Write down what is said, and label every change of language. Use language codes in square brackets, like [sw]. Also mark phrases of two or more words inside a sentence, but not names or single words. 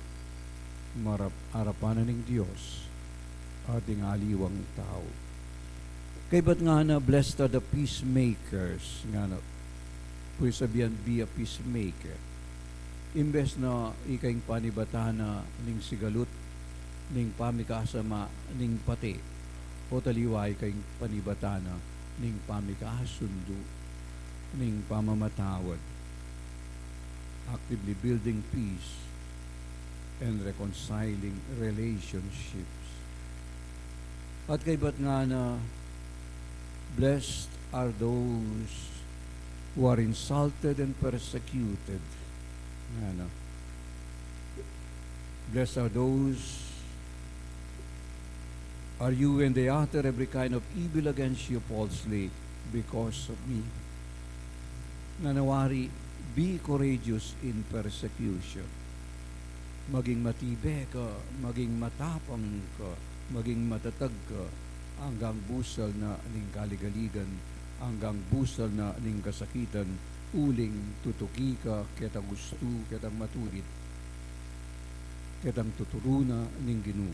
[pam] Harapanan ng Diyos, ating aliwang tao. Kay ba't nga na, [en] blessed are the peacemakers. [pam] Nga na, pwede sabihan, [en] be a peacemaker. [pam] Imbes na ikaing panibatana ning sigalut, ning pamikasama, ning pati, o taliway kaing panibatana ning pamikasundo, ning pamamatawad, [en] actively building peace and reconciling relationships. [pam] At kay ba't nga na, [en] blessed are those who are insulted and persecuted. [pam] Nga na, [en] blessed are those are you when they utter every kind of evil against you falsely because of me. Nanawari, be courageous in persecution. [pam] Maging matibe ka, maging matapang ka, maging matatag ka, hanggang busal na ning kaligaligan, hanggang busal na ning kasakitan, uling tutuki ka, kitang gusto, kitang matulit, kitang tuturuna ning Ginoo.